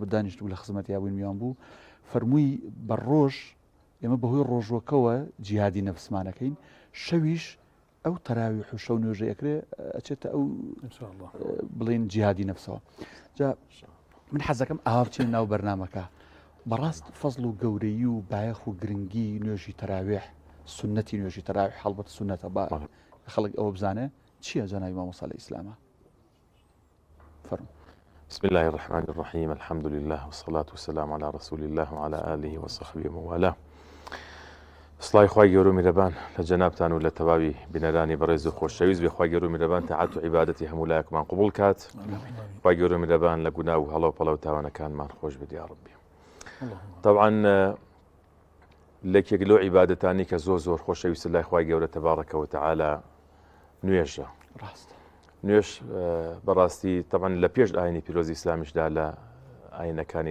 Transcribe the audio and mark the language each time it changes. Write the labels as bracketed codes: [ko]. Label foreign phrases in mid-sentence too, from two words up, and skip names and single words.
[ckb] دانیشت و لە خزمەتی یابووین میوان بوو فەرمووی بە ڕۆژ ئێمە بەهۆی ڕۆژوەکەوە جیهادی نەفسمانەکەین شەویش ئەو تەراویح و شەو نوێژە ئەکرێ ئەچێتە ئەو بڵێن جیهادی نەفسەوە جا من حەزەکەم ئاوا بچین ناو بەرنامەکە بەڕاست فەزڵ و گەورەی و بایەخ و گرنگی نوێژی تەراویح سنەتی نوێژی تەراویح هەڵبەت سنەتە با خەڵک ئەوە بزانێ چییە جەنابی مامۆستا لە ئیسلامە [ar] بسم الله الرحمن الرحيم الحمد لله والصلاة والسلام على رسول الله وعلى آله وصحبه وموالاه [ckb] سڵای خوای گەورە و میرەبان لە جەنابتان و لە تەواوی بینەرانی بەڕێز و خۆشەویست بێ خوای گەورە و میرەبان تەعات و عیبادەتی هەموو لایەکمان قبوڵ کات خوای گەورە و میرەبان لە گوناه و هەڵە و پەڵە و تاوانەکانمان خۆش بدە یا ڕەبی طبعا لەکێک لەو عیبادەتانی کە زۆر خۆشەویست لای خوای گەورە [ar] تەبارەکە و تەعالە [ckb] نوێژە نوێژ بەڕاستی طبعا لە پێش ئاینی پیرۆزی ئیسلامیشدا لە ئاینەکانی